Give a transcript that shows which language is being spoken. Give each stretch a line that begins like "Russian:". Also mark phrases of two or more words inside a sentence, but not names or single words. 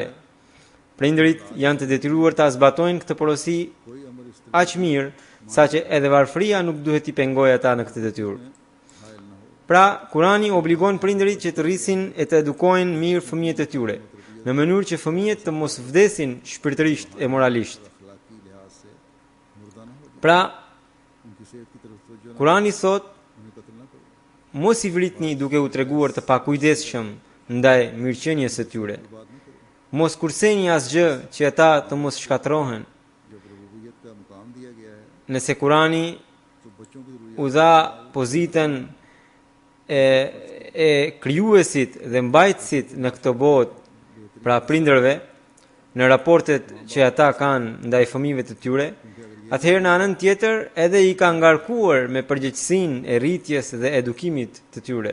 Albanian: Prindërit janë të detyruar ta zbatojnë këtë porosi aq mirë, saqë edhe varfëria nuk duhet t'i pengojë ata në këtë detyrë. Pra, Kurani obligon prindërit që të rrisin e të edukojnë mirë fëmijët e tyre, në mënyrë që fëmijët të mos vdesin shpirtërisht e moralisht.
Urdu: اخلاقی لحاظ سے مردہ نہ ہو جائے,
Albanian: Pra,
Urdu: ان کی صحت کی طرف توجہ نہ,
Albanian: Kurani thot,
Urdu: انہیں قتل نہ کرو.
Albanian: mos i vritni duke u treguar të pakujdesshëm ndaj mirëqenies së tyre. Mos kurseni asgjë që ata të mos shkatrohen.
Urdu: جب ربوبیت کا مقام دیا گیا ہے
Albanian: Nëse Kurani
Urdu: تو بچوں کی ضرورت
Albanian: u dha pozitën e krijuesit dhe mbajtësit në këtë botë, pra prindërve, në raportet që ata kanë ndaj fëmijëve të tyre, atëherë në anën tjetër edhe i ka ngarkuar me përgjegjësinë e rritjes dhe edukimit të tyre.